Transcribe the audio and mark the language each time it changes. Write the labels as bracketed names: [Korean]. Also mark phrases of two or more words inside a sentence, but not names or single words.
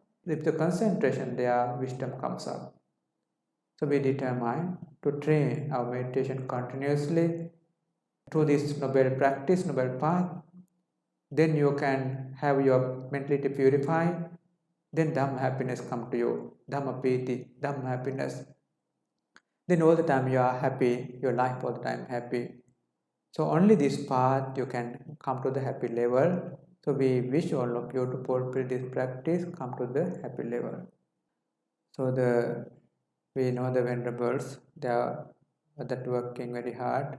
[English] If the concentration there, wisdom comes up. So we determine to train our meditation continuously through this noble practice, noble path. Then you can have your mentality purified. Then Dhamma happiness come to you. [Pali] Dhamma piti, [English] Dhamma happiness. Then all the time you are happy, your life all the time happy. So only this path you can come to the happy level. So we wish all of you to fulfill this practice, come to the happy level. So we know the venerables, they are that working very hard.